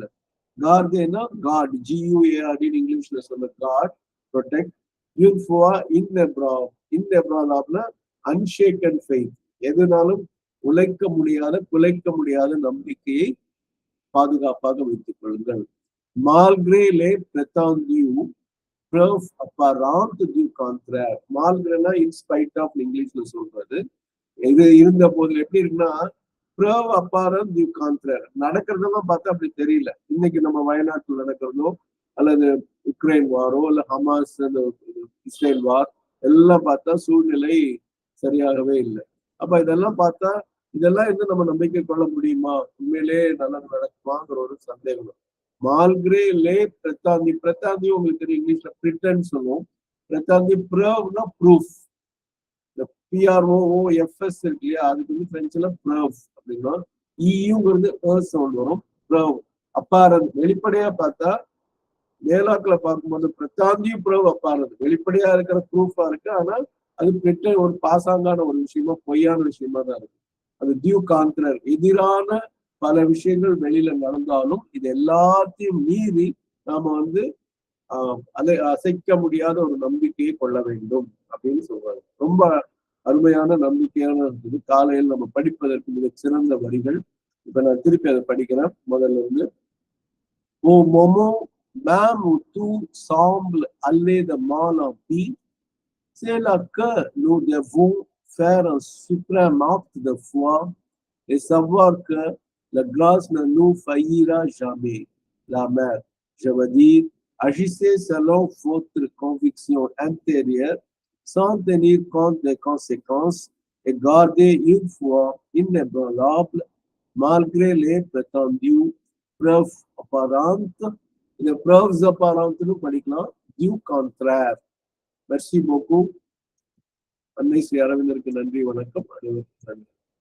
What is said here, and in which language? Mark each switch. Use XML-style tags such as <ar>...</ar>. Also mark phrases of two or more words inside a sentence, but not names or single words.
<ta>கார்டேனா காட், GUARD இங்கிலீஷ்ல சொல்ல காட், ப்ரொடெக்ட். யூத்ஃபுவா இன்எப்ராலபிள்,</ta> <en>unshaken faith,</en> <ta>எதுனாலும் உழைக்க முடியாத, குலைக்க முடியாத நம்பிக்கையை பாதுகாப்பாக வைத்துக் கொள்ளுங்கள்.</ta> <fr>Malgré les prétendues preuve apparente du contraire.</fr> <ta>மால்கிரேனா</ta> <en>in spite of</en> <ta>இங்கிலீஷ்ல சொல்றது. இது இருந்த போது எப்படி இருக்குன்னா,</ta> <fr>preuve apparente du contraire,</fr> <ta>நடக்கிறதெல்லாம் பார்த்தா அப்படி தெரியல. இன்னைக்கு நம்ம வயநாட்டில் நடக்கிறதோ அல்லது உக்ரைன் வாரோ இல்ல ஹமாஸ் இஸ்ரேல் வார் எல்லாம் பார்த்தா சூழ்நிலை சரியாகவே இல்லை. அப்ப இதெல்லாம் பார்த்தா இதெல்லாம் இருந்து நம்ம நம்பிக்கை கொள்ள முடியுமா, உண்மையிலே நல்லது நடக்குமாங்கிற ஒரு சந்தேகம்.</ta> <fr>Malgré le prétendu,</fr> <ta>பிரேtendu உங்களுக்கு தெரியும், இங்கிலீஷ்ல பிரிட்டன் சொல்லுவோம்.</ta> <fr>Prétendu preuve</fr> <ta>ப்ரூஃப். இந்த PROOFS இருக்கு இல்லையா, அதுக்கு வந்து பிரெஞ்சுல ப்ரூஃப் அப்படின்னா, EUங்கிறது சவுண்ட் வரும்.</ta> <fr>Preuve apparent,</fr> <ta>வெளிப்படையா பார்த்தா மேலாக்களை பார்க்கும்போது</ta> <fr>prétendu preuve apparent,</fr> <ta>வெளிப்படையா இருக்கிற ப்ரூஃபா இருக்கு. ஆனால் அது பெற்ற ஒரு பாசாங்கான ஒரு விஷயமா, பொய்யான விஷயமா தான் இருக்கு. அது</ta> <fr>du contraire,</fr> <ta>எதிரான பல விஷயங்கள் வெளியில நடந்தாலும் இது எல்லாத்தையும் மீறி நாம வந்து அதை அசைக்க முடியாத ஒரு நம்பிக்கையை கொள்ள வேண்டும் அப்படின்னு சொல்றாங்க. ரொம்ப அருமையான நம்பிக்கையான இருக்குது. காலையில் நம்ம படிப்பதற்கு மிக சிறந்த வரிகள். இப்ப நான் திருப்பி அதை படிக்கிறேன் முதல்ல இருந்து.</ta> <fr>Au moment même où tout semble aller de mal en pis, c'est là que nous devons faire un suprême acte de foi et savoir que la grâce ne nous faillira jamais. La mère, je veux dire, agissez selon votre conviction intérieure sans tenir compte des conséquences et gardez une foi inébranlable malgré les prétendues preuves apparentes. Les preuves apparentes nous படிக்கலாம், du contraire. Merci beaucoup.</fr> <ta>அன்னை ஸ்ரீ அரவிந்தருக்கு நன்றி, வணக்கம். அனைவருக்கும் நன்றி.</ta>